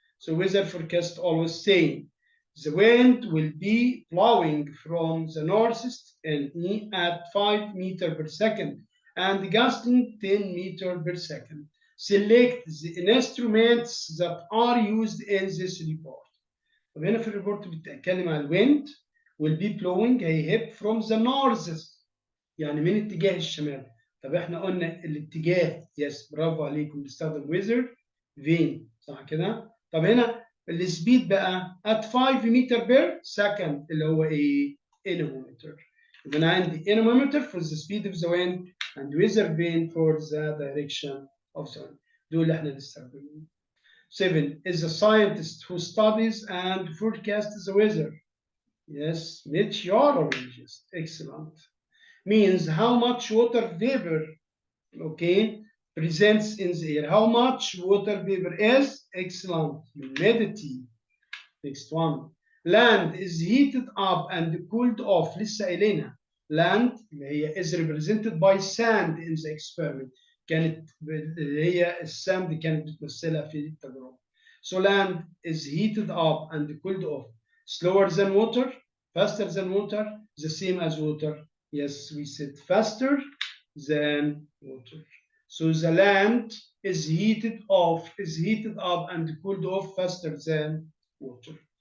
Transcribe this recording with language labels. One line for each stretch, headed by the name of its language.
English: So weather forecast always saying the wind will be blowing from the northeast and at 5 meters per second and gusting 10 meters per second. Select the instruments that are used in this report.
Arabic: طب هنا في الريبورت بتتكلم عن الويند
English: will be blowing
Arabic: هيهب from the northeast يعني من اتجاه الشمال. طب احنا قلنا الاتجاه يس برافو عليكم بنستخدم ويزر فين صح كده؟ طب هنا السبيد بقى at 5 متر بير سكند اللي هو ايه؟ anemometer.
English: يبقى انا عندي anemometer for the speed of the wind and weather vane for the direction of the wind.
Arabic: دول اللي احنا بنستخدمهم.
English: 7 is a scientist who studies and forecasts the weather. Yes, meteorologist. Excellent. Means how much water vapor, okay, presents in the air. How much water vapor is? Excellent. Humidity. Next one. Land is heated up and cooled off.
Arabic: لسه قايلينها.
English: Land
Arabic: اللي هي
English: is represented by sand in the experiment.
Arabic: كانت اللي هي الساند كانت بتمثلها في التجربة.
English: So land is heated up and cooled off. Slower than water, faster than water, the same as water. Yes, we said faster than water. So the land is heated up and cooled off faster than water.